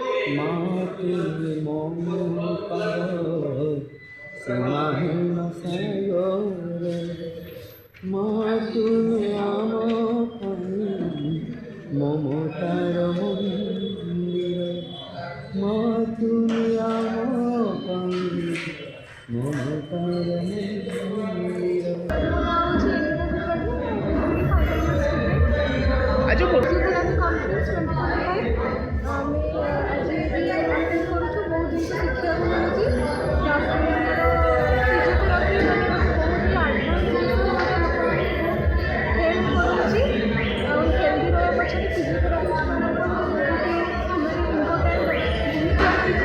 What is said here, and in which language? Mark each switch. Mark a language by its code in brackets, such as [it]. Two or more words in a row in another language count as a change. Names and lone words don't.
[bn] মাটি মমতার সীমাহীন সাগরে মা তুমি আমার প্রাণ, মমতার মন্দির মা তুমি আমার প্রাণ, মমতার মন্দির। [or] ଆଜି GTM conference 2025 ଆମେ ଆଜି ବି ଆଟେଣ୍ଡ କରୁଛୁ। ବହୁତ ଜିନିଷ ଶିଖିବାକୁ ମିଳୁଛି। ତାପରେ ଫିଜିଓଥେରାପି ମାନେ ବହୁତ ଆଡ଼ଭାନ୍ସ ଜିନିଷ ହେଲ୍ପ କରୁଛି। ଆଉ ହେଲ୍ଦି ରହିବା ପଛରେ ଫିଜିଓଥେରାପିଷ୍ଟମାନଙ୍କର ବହୁତ ଇମ୍ପୋର୍ଟାଣ୍ଟ ଭୂମିକା ରହିଛି।